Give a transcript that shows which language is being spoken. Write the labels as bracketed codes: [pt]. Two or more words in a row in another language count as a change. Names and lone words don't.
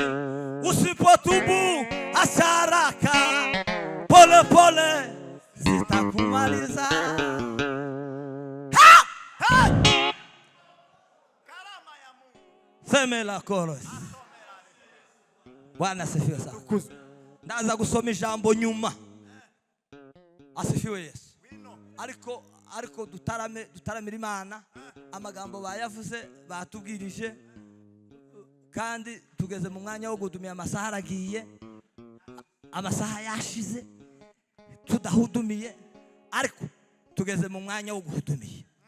[sw] Usipotubu acha haraka, pole pole zitakumaliza. Seme la chorus. Bwana asifiwe sana. [rw] Ndaza gusoma ijambo nyuma. [sw] Asifiwe Yesu. [rw] Ariko dutaramira Imana. Amagambo bayavuze batubwirije. Kandi tugeze mu mwanya wo gutumira amasaha aragiye. Amasaha yashize tudahudumiye, ariko tugeze mu mwanya wo guhudumiye.